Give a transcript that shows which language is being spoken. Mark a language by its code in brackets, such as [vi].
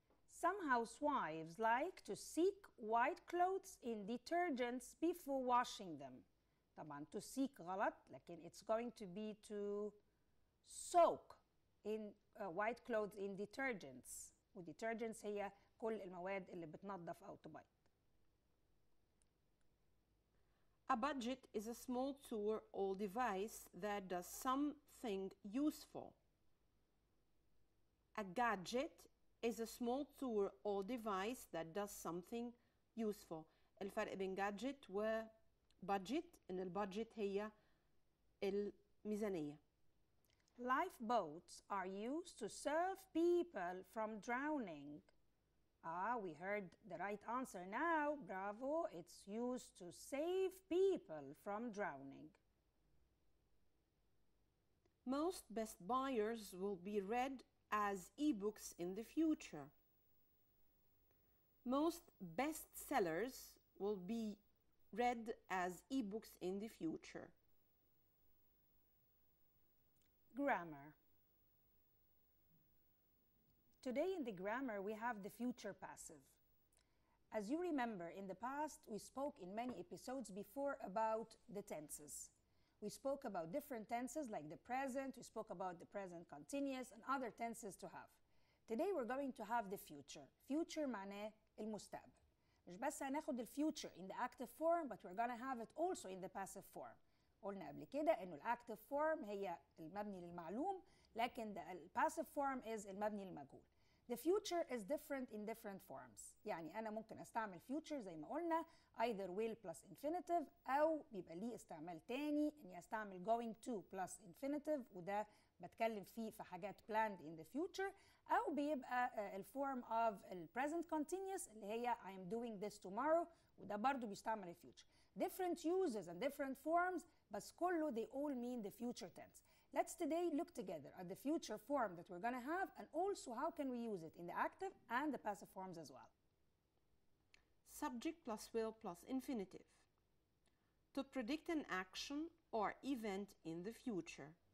[en] Some housewives like to seek white clothes in detergents before washing them. [ar] طبعا [en] to seek [ar] غلط لكن [en] it's going to be to soak in white clothes in detergents. [ar] والdetergents هي كل المواد اللي بتنظف أو تبيض. [en] A budget is a small tool or device that does something useful. A gadget is a small tool or device that does something useful. الفرق بين gadget و budget إن البادجت هي الميزانية. Lifeboats are used to save people from drowning. We heard the right answer now. Bravo. It's used to save people from drowning. Most best buyers will be read as ebooks in the future. Most best sellers will be read as ebooks in the future. Grammar. Today in the grammar we have the future passive. As you remember, in the past we spoke in many episodes before about the tenses. We spoke about different tenses like the present, we spoke about the present continuous and other tenses to have. Today we're going to have the future. [ar] Future معناه المستقبل. مش بس هناخد الفيوتشر [en] in the active form, but we're gonna have it also in the passive form. [ar] قلنا قبل كده انه الاكتيف فورم هي المبني للمعلوم لكن [en] the passive form is [ar] المبني للمجهول. [en] The future is different in different forms. [ar] يعني أنا ممكن أستعمل future زي ما قلنا [en] either will plus infinitive [ar] أو بيبقى ليه استعمال تاني إني أستعمل [en] going to plus infinitive [ar] وده بتكلم فيه في حاجات [en] planned in the future [ar] أو بيبقى الفورم [en] of present continuous [ar] اللي هي [en] I am doing this tomorrow [ar] وده برضو بيستعمل الفيوتشر. [en] Different uses and different forms [ar] بس كله [en] they all mean the future tense. Let's today look together at the future form that we're going to have and also how can we use it in the active and the passive forms as well. Subject plus will plus infinitive. To predict an action or event in the future.